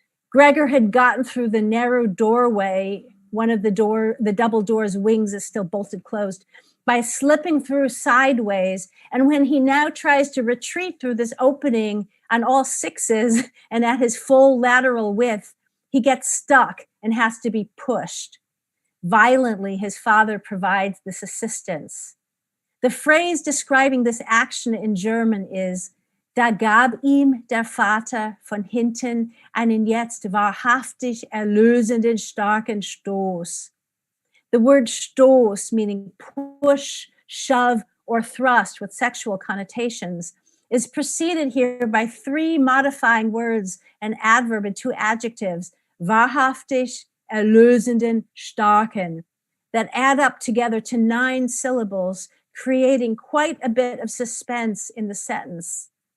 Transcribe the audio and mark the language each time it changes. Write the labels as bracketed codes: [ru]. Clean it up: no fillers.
[en] Gregor had gotten through the narrow doorway. One of the double door's wings is still bolted closed, by slipping through sideways. And when he now tries to retreat through this opening on all sixes and at his full lateral width, He gets stuck and has to be pushed. Violently, his father provides this assistance. The phrase describing this action in German is, [de] da gab ihm der Vater von hinten einen jetzt wahrhaftig erlösenden starken Stoß. [en] The word Stoß, meaning push, shove, or thrust with sexual connotations, is preceded here by 3 modifying words, an adverb and 2 adjectives, wahrhaftig, erlösenden, starken, that add up together to 9 syllables, creating quite a bit of suspense in the sentence.